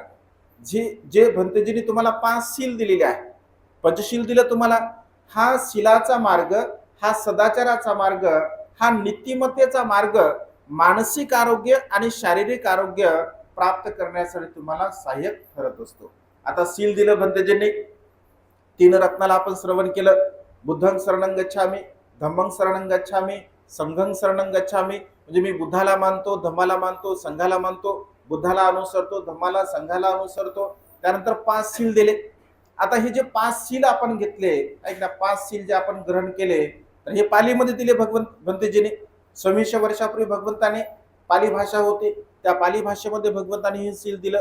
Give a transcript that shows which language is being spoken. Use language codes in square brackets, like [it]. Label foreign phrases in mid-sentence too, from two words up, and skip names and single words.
[mr] जे जे भंतेजींनी तुम्हाला 5 शील दिलेले आहे, पंचशील दिलं तुम्हाला, हा शीलाचा मार्ग, हा सदाचाराचा मार्ग, हा नीतिमत्तेचा मार्ग मानसिक आरोग्य आणि शारीरिक आरोग्य प्राप्त करण्यासाठी तुम्हाला सहाय्यक ठरत असतो. आता शील दिलं भंतेजींनी, 3 रत्नाला आपण श्रवण केलं, [pi] बुद्धं शरणं गच्छामि, धम्मं शरणं गच्छामि, संघं शरणं गच्छामि. [mr] म्हणजे मी बुद्धाला मानतो, धम्माला मानतो, संघाला मानतो, बुद्धाला अनुसरतो, धम्माला, संघाला अनुसरतो. त्यानंतर 5 शील दिले. आता हे जे 5 शील आपण घेतले, ऐक ना, 5 शील जे आपण ग्रहण केले, तर हे पालीमध्ये दिले भंतेजीने. 2600 वर्षापूर्वी भगवंताने, पाली भाषा होती, त्या पाली भाषेमध्ये भगवंताने हे शील दिलं.